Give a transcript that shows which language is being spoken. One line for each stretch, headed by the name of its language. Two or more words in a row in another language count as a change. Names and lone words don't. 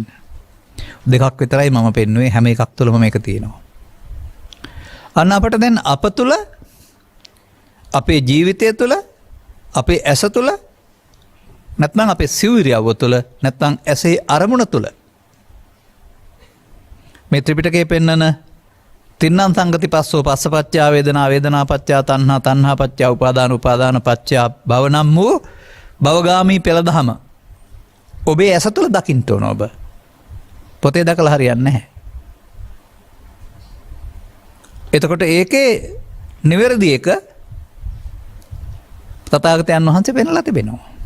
Sinhala: දෙකක් විතරයි මම පෙන්නුවේ, හැම එකක් තුළම මේක තියෙනවා. අන්න අපට දැන් අප තුළ, අපේ ජීවිතය තුළ, අපේ ඇස තුළ, නැත්නම් අපේ සිව්විරියව්ව තුළ, නැත්නම් ඇසේ අරමුණ තුළ මේ ත්‍රිපිටකයේ පෙන්නන
Pali: තින්නම් සංගති පස්සෝ පස්සපච්චා වේදනා වේදනා පච්චා තණ්හා තණ්හා පච්චා උපාදාන උපාදාන පච්චා භව
Sinhala: නම් වූ භවගාමී පෙළදහම ඔබේ ඇස තුළ දකින්න ඕන. ඔබ පොතේ දැකලා හරියන්නේ නැහැ. එතකොට ඒකේ නිවැරදි එක තථාගතයන් වහන්සේ පෙන්වලා තිබෙනවා.